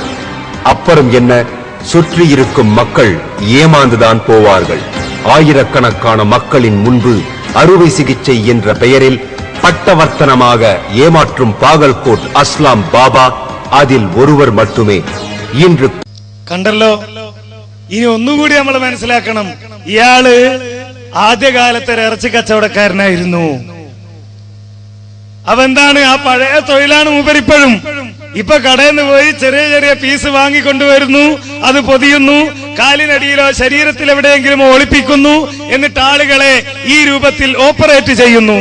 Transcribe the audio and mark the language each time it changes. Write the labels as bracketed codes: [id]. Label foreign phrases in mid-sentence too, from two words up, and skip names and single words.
[ta] அப்புறம் என்ன, சுற்றி இருக்கும் மக்கள் ஏமாந்துதான் போவார்கள். ஆயிரக்கணக்கான மக்களின் முன்பு அறுவை சிகிச்சை என்ற பெயரில் பட்டவர்த்தனமாக ஏமாற்றும் பாகல்கோட் அஸ்லாம் பாபா அதில் ஒருவர் மட்டுமே. இன்று [ml] കണ്ടല്ലോ. ഇനി ഒന്നുകൂടി നമ്മൾ മനസ്സിലാക്കണം. ഇയാള് ആദ്യകാലത്തെ ഇറച്ചി കച്ചവടക്കാരനായിരുന്നു. അവെന്താണ്, ആ പഴയ തൊഴിലാണ് മൂപ്പരിപ്പോഴും. ഇപ്പൊ കടയിൽ നിന്ന് പോയി ചെറിയ ചെറിയ പീസ് വാങ്ങിക്കൊണ്ടുവരുന്നു, അത് പൊതിയുന്നു, കാലിനടിയിലോ ശരീരത്തിൽ എവിടെയെങ്കിലും ഒളിപ്പിക്കുന്നു, എന്നിട്ട് ആളുകളെ ഈ രൂപത്തിൽ ഓപ്പറേറ്റ് ചെയ്യുന്നു.